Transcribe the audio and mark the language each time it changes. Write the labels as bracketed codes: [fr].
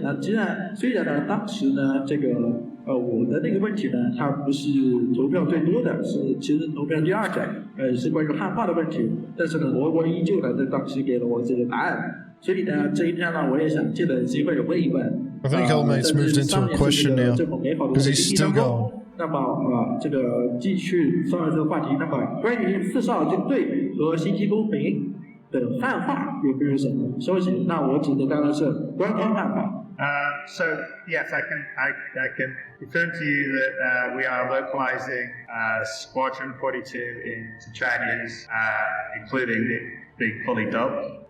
[zh] 那虽然呢当时呢这个我的那个问题呢，它不是投票最多的，是其实投票第二个，是关于汉化的问题，但是呢罗伯依旧呢在当时给了我这个答案。所以呢，这一天呢，我也想借着机会问一问。 [en] I think Hellmate's moved into a question now because he's still going. [zh] 那么这个继续上这个话题，那么关于4少军队和星际公民的汉化有没有什么消息？那我指的当然是官方汉化。 [en] So yes, I can confirm to you that we are localizing Squadron 42 into Chinese, including being fully dubbed.